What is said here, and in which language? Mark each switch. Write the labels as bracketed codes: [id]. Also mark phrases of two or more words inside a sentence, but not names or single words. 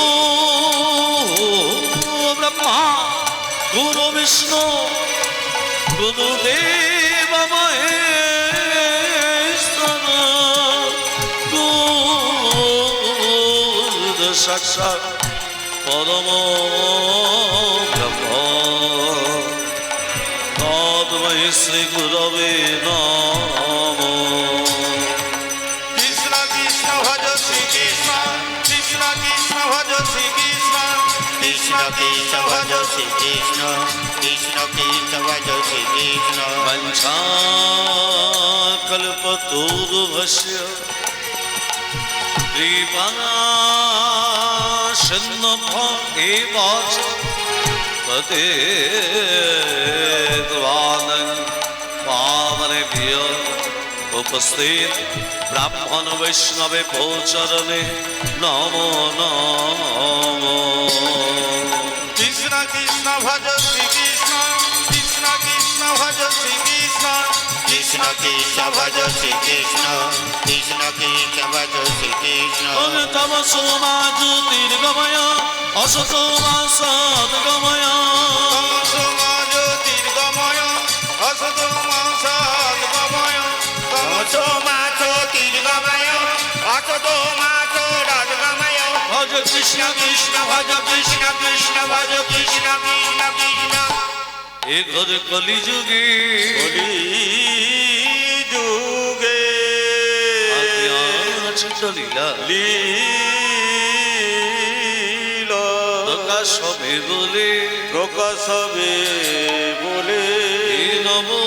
[sa] ब्रह्मा गुरु विष्णु गुरुदेव महेश्वर गुरु साक्षात् परम ब्रह्म तस्मै श्री गुरवे नमः कृष्ण कृष्ण भज श्री कृष्ण कृष्ण कृष्ण भज श्री कृष्ण कृष्ण कृष्ण भज श्री कृष्ण कृष्ण कृष्ण भज श्री कृष्ण वंशाकल्पतरुभ्यश्च कृपा सिन्धुभ्यो पावनेभ्यो उपस्थित ब्राह्मण वैष्णव चरणे नमो नमो कृष्ण कृष्ण भज श्री कृष्ण कृष्ण कृष्ण भज श्री कृष्ण कृष्ण कृष्ण भज श्री कृष्ण कृष्ण कृष्ण भज श्री कृष्ण तमसो मा ज्योतिर्गमय असतो मा सद्गमय तमसो मा ज्योतिर्गमय असतो मा सद्गमय तमसो मा ज्योतिर्गमय असतो मा सद्गमय भज कृष्ण कृष्ण भज कृष्ण कृष्ण भज कृष्ण कृष्ण कृष्ण [bn] এ ঘর কলি যুগে লীলা প্রকাশ হবে বলে নব